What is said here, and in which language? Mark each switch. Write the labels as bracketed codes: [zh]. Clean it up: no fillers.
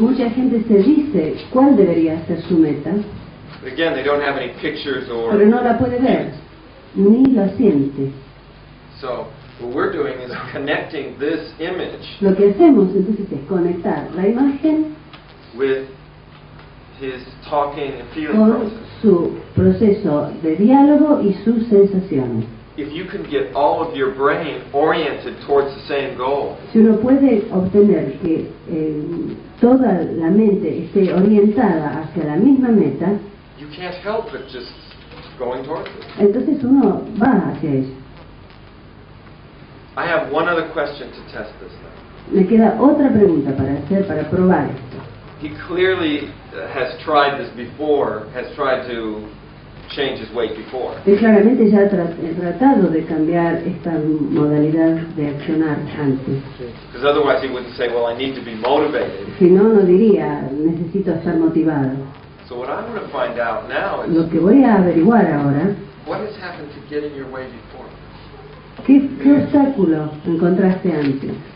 [es] Mucha gente se dice cuál debería ser su meta, [en] But again, they don't have any pictures or... [es] pero no la puede ver, ni la siente. [en] So, what we're doing is connecting this image [es] Lo que hacemos entonces es conectar la imagen [en] with his talking and feeling [es] con [en] process. [es] su proceso de diálogo y sus sensaciones. [en] If you can get all of your brain oriented towards the same goal, [es] Si uno puede obtener que toda la mente esté orientada hacia la misma meta, [en] you can't help but just going towards it. [es] entonces uno va hacia eso. [en] I have one other question to test this now. [es] Me queda otra pregunta para hacer, para probar esto. [en] He clearly has tried this before, has tried to change his weight before. [es] Él claramente ya ha tratado de cambiar esta modalidad de accionar antes. [en] Because otherwise he wouldn't say, well, I need to be motivated. [es] Si no, no diría, necesito estar motivado. [en] So what I'm going to find out now is [es] Lo que voy a averiguar ahora, [en] what has happened to get in your way before. [es] ¿qué obstáculo encontraste antes?